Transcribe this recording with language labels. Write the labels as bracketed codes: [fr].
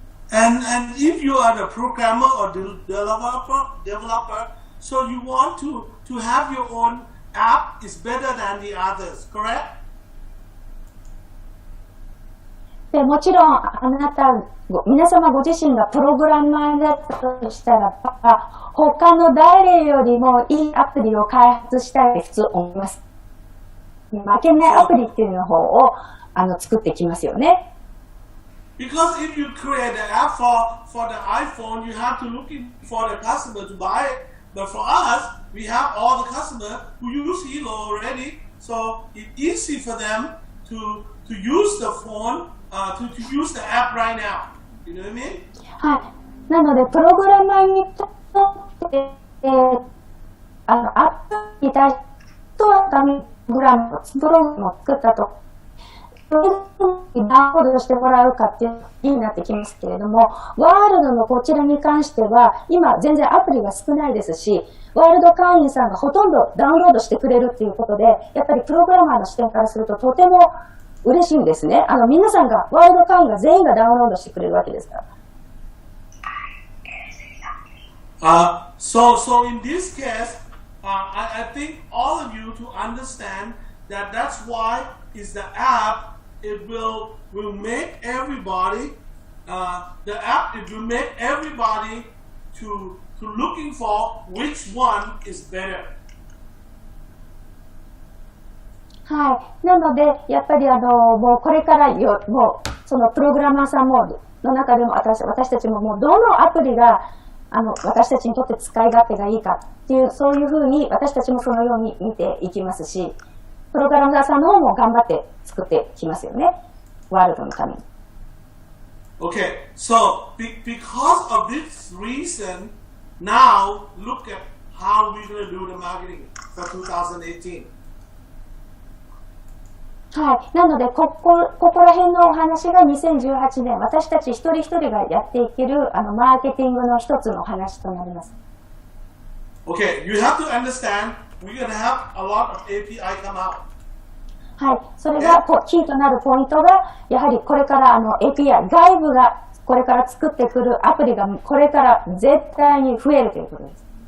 [en] And if you are the programmer or developer, so you want to have your own app is better than the others, correct? [ja] でもちろん皆様ご自身がプログラマーだとしたら他の誰よりもいいアプリを開発したいって普通思います。負けないアプリっていうの方を作っていきますよね。 [en] Because if you create an app for the iPhone, you have to look for the customer to buy it. But for us, we have all the customers who use Helo already, so it's easy for them to use the phone, to use the app right now. You know what I mean? [ja] はい。なので、プログラマーにとって、アップに対して、プログラムを作ったと。ダウンロードしてもらうかっていうのになってきますけれども、ワールドのこちらに関しては、今全然アプリが少ないですし、ワールド会員さんがほとんどダウンロードしてくれるっていうことで、やっぱりプログラマーの視点からするととても嬉しいんですね。皆さんが、ワールド会員が全員がダウンロードしてくれるわけですから。 [en] So in this case, I think all of you to understand that that's why is the app. It will make everybody the app. It will make everybody to looking for which one is better. [ja] はい。なのでやっぱりもうこれからもうそのプログラマーさんもの中でも私たちももうどのアプリが私たちにとって使い勝手がいいかっていうそういうふうに私たちもそのように見ていきますし。プログラマーさんの方も頑張って作ってきますよね。ワールドのために。 [en] Okay, so because of this reason, now look at how we're going to do the marketing for 2018. [ja] はい。なので、ここら辺のお話が2018年、私たち一人一人がやっていけるマーケティングの一つのお話となります。 [en] Okay, you have to understand, we're going to have a lot of API come out. [ja] はい。それがキーとなるポイントが、やはりこれからAPI、外部がこれから作ってくるアプリがこれから絶対に増えるということです。